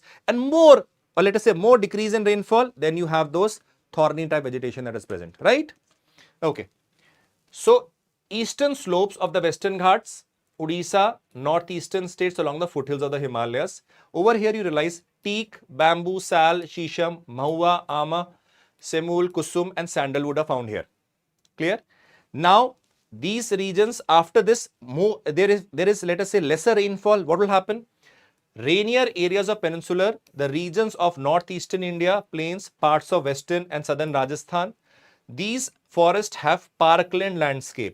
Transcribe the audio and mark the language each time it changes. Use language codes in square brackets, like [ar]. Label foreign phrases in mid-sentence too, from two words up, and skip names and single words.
[en] And more, or let us say more decrease in rainfall, then you have those thorny type vegetation that is present, right? Okay. So, eastern slopes of the Western Ghats, Odisha, northeastern states along the foothills of the Himalayas. Over here you realize teak, bamboo, sal, shisham, mahua, ama, semul, kusum and sandalwood are found here. Clear? Now, these regions, after this, there is let us say lesser rainfall. What will happen? Rainier areas of peninsular, the regions of northeastern India, plains, parts of western and southern Rajasthan, these forests have parkland landscape.